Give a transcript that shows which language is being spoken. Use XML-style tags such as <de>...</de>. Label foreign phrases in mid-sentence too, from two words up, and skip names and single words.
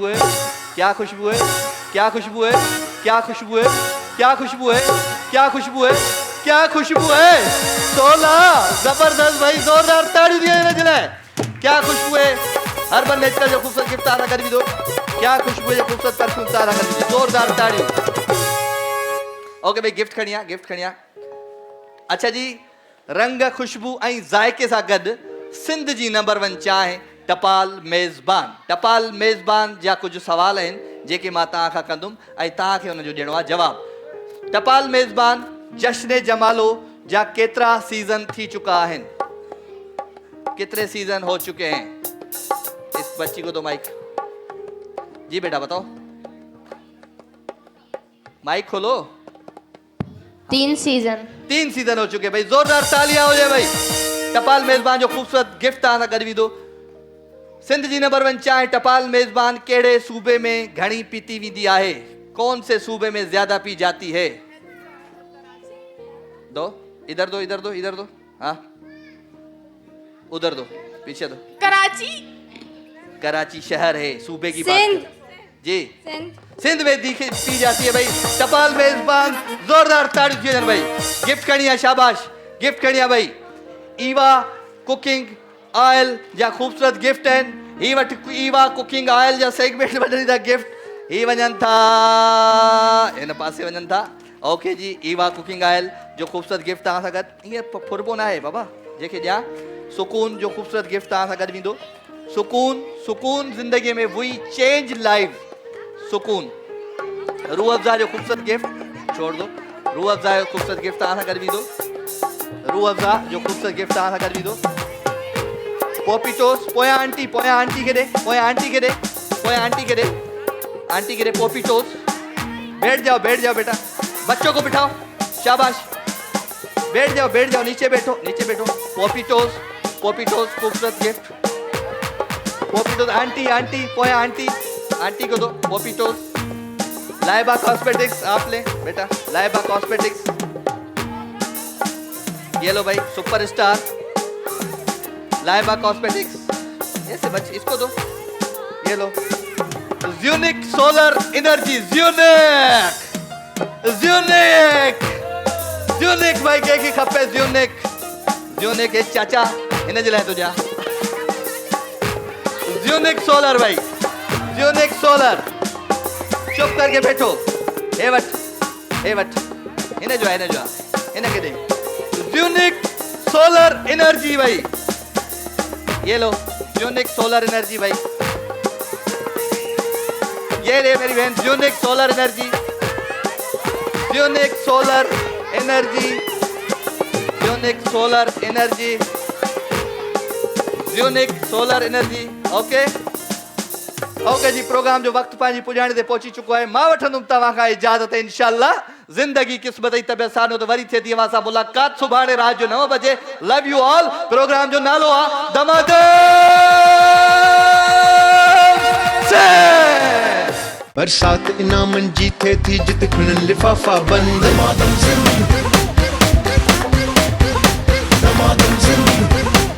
<sd>है क्या खुशबू है क्या खुशबू है क्या खुशबू है क्या खुशबू है क्या खुशबू है क्या खुशबू है 16 जबरदस्त भाई जोरदार ताड़ी दिए नजले क्या खुशबू है हर्बन नेचुरल जो खूबसूरत गिफ्ट आना कर भी दो क्या खुशबू है खूबसूरत परफ्यूम तारा कर भी जोरदार ताड़ी ओके भाई गिफ्ट खणिया अच्छा जी रंग खुशबू ऐं जायके सां गॾु सिंध जी नंबर 1 चांहि टपाल मेज़बान जा कुछ सवाल आहिनि जेके मां तव्हां खां कंदुमि ऐं तव्हांखे हुनजो ॾियणो आहे जवाबु टपाल मेज़बान जश्न जमालो जा केतिरा सीज़न थी चुका आहिनि</sd> <ur>کتنے سیزن ہو چکے ہیں اس بچی کو دو مائیک جی بیٹا بتاؤ مائیک کھولو</ur> <sd>3 सीजन</sd> <ur>ہو چکے بھائی زوردار تالیاں ہو جائے بھائی</ur> <sd>टपाल मेज़बान जो खूबसूरत गिफ्ट तव्हां सां गॾु ईंदो सिंध जी नंबर 1 चांहि टपाल मेजबान केड़े सूबे में घणी पीती वींदी आहे?</sd> <ur>کون سے صوبے میں زیادہ پی جاتی ہے؟ دو، ادھر دو، ادھر دو، ادھر دو، ہاں ادھر دو، پیچھے دو. कराची। کراچی شہر ہے، صوبے کی بات सिंध। کر۔ جی सिंध। سندھ میں پی جاتی ہے بھائی.</ur> <sd>टपाल मेजबान</sd> <ur>زوردار تالیوں دیجیے بھائی.</ur> <sd>गिफ्ट करिया, शाबाश, गिफ्ट करिया भाई। ईवा कुकिंग ऑयल जा खूबसूरत गिफ्ट आहिनि। ही वटि ईवा कुकिंग ऑयल जा सेगमेंट वठनि था गिफ्ट। ही वञनि था इन पासे वञनि था। ओके जी, ईवा कुकिंग ऑयल जो खूबसूरत गिफ्ट तव्हां सां गॾु। ईअं फुरबो न आहे बाबा, जंहिंखे ॾियां सुकून जो खूबसूरत गिफ्ट तव्हां सां गॾु वेंदो। सुकून, सुकून</sd> <ur>زندگی میں</ur> <sd>वी</sd> <en>change life.</en> <sd>सुकून रूह अफ़ज़ा जो खूबसूरत गिफ्ट</sd> <ur>چھوڑ دو.</ur> <sd>रूह अफ़ज़ा जो खूबसूरत गिफ्ट तव्हां सां गॾु वेंदो। रूह अफ़ज़ा जो खूबसूरत गिफ्ट तव्हां सां गॾु वेंदो। पॉपीटोस, पोयां आंटी के दे, पोयां आंटी के दे, पोयां आंटी के दे, आंटी के दे पॉपीटोस।</sd> <ur>بیٹھ جاؤ، بیٹھ جاؤ بیٹا، بچوں کو بٹھاؤ، شاباش، بیٹھ جاؤ، بیٹھ جاؤ، نیچے بیٹھو، نیچے بیٹھو.</ur> <sd>पॉपीटोस, पॉपीटोस खूबसूरत गिफ्ट। पॉपीटोस आंटी, आंटी, पोयां आंटी,</sd> <ur>آنٹی کو دو</ur> <sd>पॉपीटोस।</sd> <ur>لائبہ کاسمیٹکس آپ لے بیٹا، لائبہ کاسمیٹکس. یہ لو بھائی، سپر اسٹار لائبہ کاسمیٹکس. ایسے بچے اس کو دو، یہ لو۔ زیونک سولر انرجی,</ur> <sd>ज़्यूनिक, ज़्यूनिक, ज़्यूनिक भाई के खपे ज़्यूनिक, ज़्यूनिक एक चाचा इन जे लाइ तुंहिंजा। ज़्यूनिक सोलर भाई, ज़्यूनिक सोलर।</sd> <ur>چپ کر کے بیٹھو.</ur> <sd>हे वट, हे वट, इन जो है, इन जो है, इन के दे।</sd> <ur>زیونک سولر انرجی بھائی، یہ لو زیونک سولر انرجی بھائی. یہ لے میری بہن، زیونک سولر انرجی، زیونک سولر انرجی، زیونک سولر انرجی، زیونک سولر انرجی.</ur> <sd>ओके ओके जी, प्रोग्राम जो वक्त पंहिंजी पुॼाणे ते पहुची चुको आहे। मां वठंदुमि तव्हां खां इजाज़त इंशाअल्लाह। ज़िंदगी क़िस्मत जी तबियत सां तो वरी थिए थी अवां सां मुलाक़ात सुभाणे रात जो 9 बजे।</sd> <en>love you all.</en> <sd>प्रोग्राम जो नालो आहे दमादम से। बरसात इनामन जी थे थी जित खुलनि लिफाफा बंद। दमादम सिंध, दमादम सिंध।</sd>